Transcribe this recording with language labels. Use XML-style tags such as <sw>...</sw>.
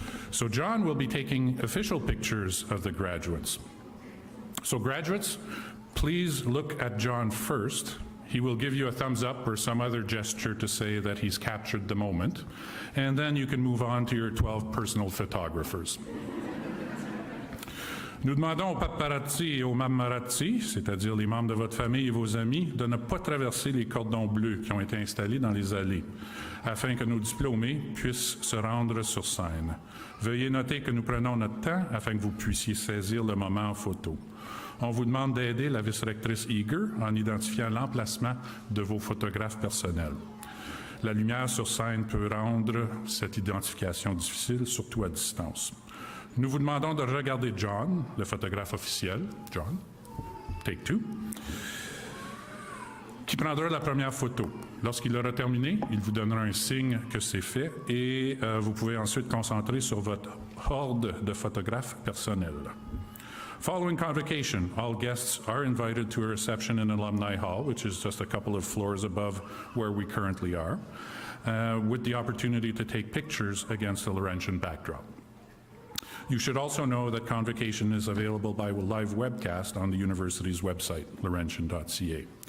<en>So John will be taking official pictures of the graduates. So graduates, please look at John first. He will give you a thumbs up or some other gesture to say that he's captured the moment, and then you can move on to your 12 personal photographers.</en> <fr>Nous demandons aux paparazzi et aux mamarazzi, c'est-à-dire les membres de votre famille et vos amis, de ne pas traverser les cordons bleus qui ont été installés dans les allées, afin que nos diplômés puissent se rendre sur scène. Veuillez noter que nous prenons notre temps afin que vous puissiez saisir le moment en photo. On vous demande d'aider la vice-rectrice Eager en identifiant l'emplacement de vos photographes personnels. La lumière sur scène peut rendre cette identification difficile, surtout à distance. Nous vous demandons de regarder John, le photographe officiel,</fr> <en>John, take two,</en> <fr>qui prendra la première photo. Lorsqu'il aura terminé, il vous donnera un signe que c'est fait et vous pouvez ensuite concentrer sur votre horde de photographes personnels.</fr> <en>Following convocation, all guests are invited to a reception in Alumni Hall, which is just a couple of floors above where we currently are, with the opportunity to take pictures against the Laurentian backdrop. You should also know that convocation is available by live webcast on the university's website, laurentian.ca.</en>